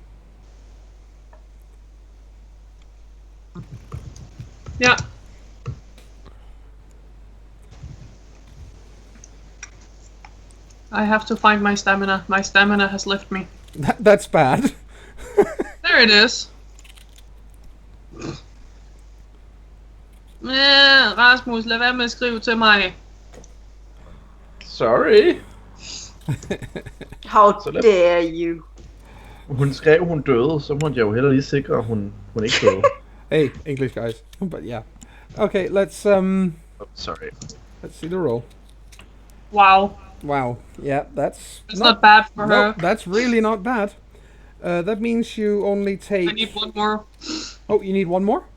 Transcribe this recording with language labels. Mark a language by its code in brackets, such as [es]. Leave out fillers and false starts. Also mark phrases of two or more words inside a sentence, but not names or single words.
[en] Yeah. I have to find my stamina. My stamina has left me. That's bad. There it is. [da] Rasmus, lad være med at skrive til mig. [en] Sorry. How [da] Så lad- [en] dare you? [da] Hun skrev, hun døde, så måtte jeg jo heller lige sikre, at hun ikke døde. [en] Hey, English guys. But yeah. Okay, let's Oh, sorry. let's see the roll. Wow. Wow. Yeah, that's It's not bad for no, her. that's really not bad. That means you only take. I need one more. Oh, you need one more?